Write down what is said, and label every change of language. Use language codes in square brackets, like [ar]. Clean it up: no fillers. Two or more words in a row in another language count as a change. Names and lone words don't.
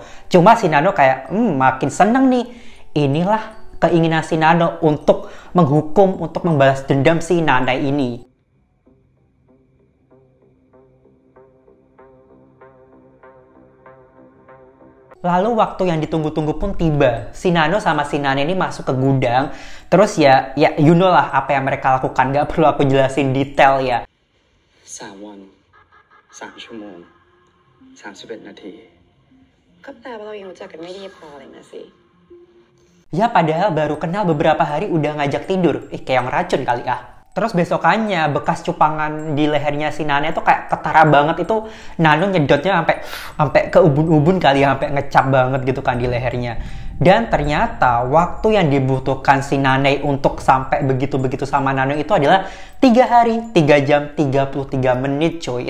[id] Cuma si Nano kayak makin seneng nih. Inilah keinginan si Nano untuk menghukum, untuk membalas dendam si Nanai ini. Lalu waktu yang ditunggu-tunggu pun tiba. Si Nano sama si Nanai ini masuk ke gudang. Terus ya [en] you know [id] lah apa yang mereka lakukan. Gak perlu aku jelasin detail ya. [th] 3 วัน 3 ชั่วโมง 31 นาที ก็แปลว่าเรายังรู้จักกันไม่ดีพอเลยนะสิ [id] Ya padahal baru kenal beberapa hari udah ngajak tidur. Kayak yang racun kali ah. Terus besokannya bekas cupangan di lehernya si Nano itu kayak ketara banget. Itu Nano nyedotnya sampai ke ubun-ubun kali ya, sampai ngecap banget gitu kan di lehernya. Dan ternyata waktu yang dibutuhkan si Nanai untuk sampai begitu-begitu sama Nano itu adalah 3 hari, 3 jam, 33 menit cuy.